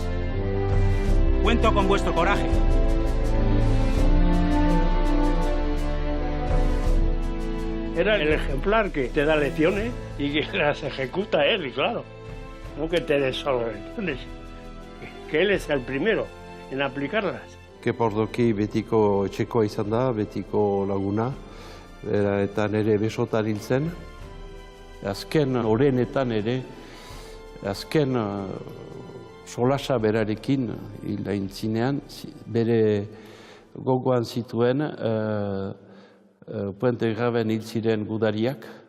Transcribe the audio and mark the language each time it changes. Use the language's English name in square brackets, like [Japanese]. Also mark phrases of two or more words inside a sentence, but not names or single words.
[Spanish] Cuento con vuestro coraje. Era el ejemplar que te da lecciones y que las ejecuta él, y claro. No que te des solo lecciones, que él es el primero en aplicarlas. [Basque] Kepordoki betiko etxekoa izan da, betiko laguna, eta nire besotan hil zen. Azken orenetan ere, azken solasa berarekin hil aintzinean, bere gogoan zituen Puente Graben hil ziren gudariak.